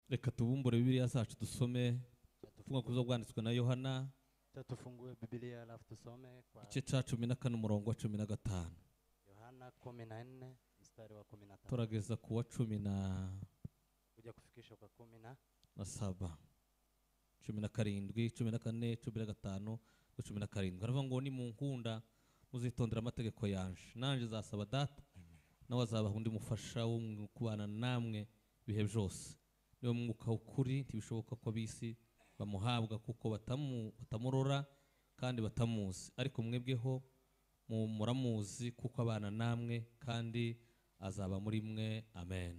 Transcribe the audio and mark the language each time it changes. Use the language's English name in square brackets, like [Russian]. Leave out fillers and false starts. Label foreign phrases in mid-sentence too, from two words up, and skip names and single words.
[Kinyarwanda] Reka tubumbure Bibiliya zacu dusome ubutumwa bwiza bwanditswe na Yohana [Swahili] tufungue Biblia alafu tusome kwa [Kinyarwanda] igice cya 14 umurongo wa 15 [Swahili] Yohana 14 mstari wa 15 [Kinyarwanda] turageza ku wa 10 [Swahili] kuja kufikisha kwa 17 [Rundi] 17 14 15 17 haravuga ngo ni munkunda muzitondera amategeko yanje nanje zasaba data nawe azaba undi mufasha wo kubana namwe bihe byose niyo mwuka ukuri ntibishoboka ko abisi bamuhabwa kuko batamurora kandi batamuzi ariko mwebweho muramuzi kuko abana namwe kandi azaba muri mwe amen.